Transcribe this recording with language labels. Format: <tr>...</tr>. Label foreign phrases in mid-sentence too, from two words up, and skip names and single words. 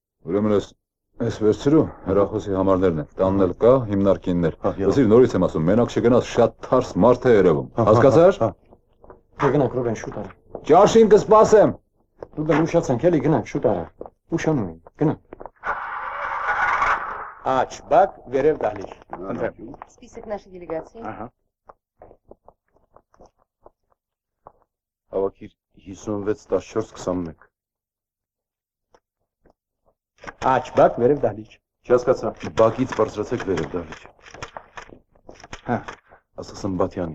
<hy>Ուրեմն ես վերցրու հեռախոսի համարներն են, տանն էլ կա, հիմնարկիններ։ Լսիր, նորից եմ ասում, մենակ չգնաս, շատ թարս մարդ է երևում։ Հասկացար։ Գնանք Ռուբեն, շուտ արա։ Ճաշին կսպասեմ։ Ռուբեն, ուշացանք, էլի գնանք, շուտ արա։ Ուշանում ենք, գնանք։ Աչ, բակ, վերև դահլիճ։ Ընտրեմ։</hy> <ru>Список нашей делегации.</ru> <hy>Ահա։ Հավաքիր 56 14 21։ Աչ, բակ, վերև դահլիճ։ Չհասկացա, բակից բարձրացեք վերև դահլիճ։ Հա, ասա Սմբատյանին։</hy>